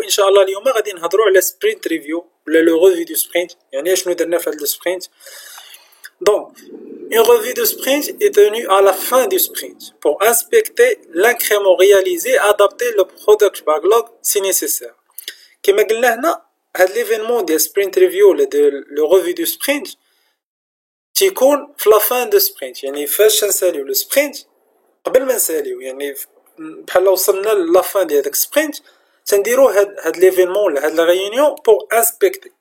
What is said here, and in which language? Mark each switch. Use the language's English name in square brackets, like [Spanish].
[Arabic] ان شاء الله اليوم غادي نهضروا على سبرينت ريفيو ولا [French] لو ريفيو دو سبرينت، [Arabic] يعني شنو درنا في هذا السبرينت. [French] Donc, une revue de sprint est tenue à la fin du sprint pour inspecter l'incrément réalisé et adapter le product backlog si nécessaire. [Arabic] كما قلنا هنا هاد ليفينمون ديال سبرينت ريفيو ولا لو ريفيو دو سبرينت تيكون في [French] لا فان دو سبرينت، [Arabic] يعني فاش نساليو لو سبرينت قبل ما نساليو، يعني بحال وصلنا لا فان ديال داك سبرينت تنديرو هاد ليفينمون ولا هاد [French] لا ريونيون بور انسبكتي.